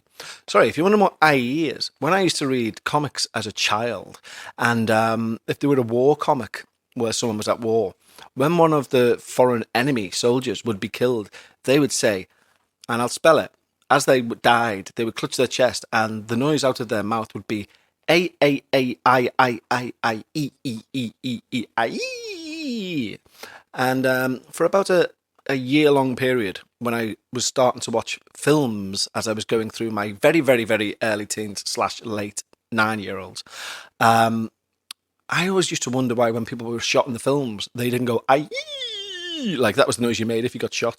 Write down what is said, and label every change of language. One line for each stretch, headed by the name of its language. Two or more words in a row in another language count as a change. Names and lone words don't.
English: Sorry, if you want to know what aye is, when I used to read comics as a child, and if there were a war comic, where someone was at war. When one of the foreign enemy soldiers would be killed, they would say, and I'll spell it, as they died, they would clutch their chest, and the noise out of their mouth would be A-A-A-I-I-I-I-E-E-E-E-I-E. And for about a year-long period, when I was starting to watch films as I was going through my very, very, very early teens / late 9-year-olds, I always used to wonder why when people were shot in the films, they didn't go, aye, like that was the noise you made if you got shot.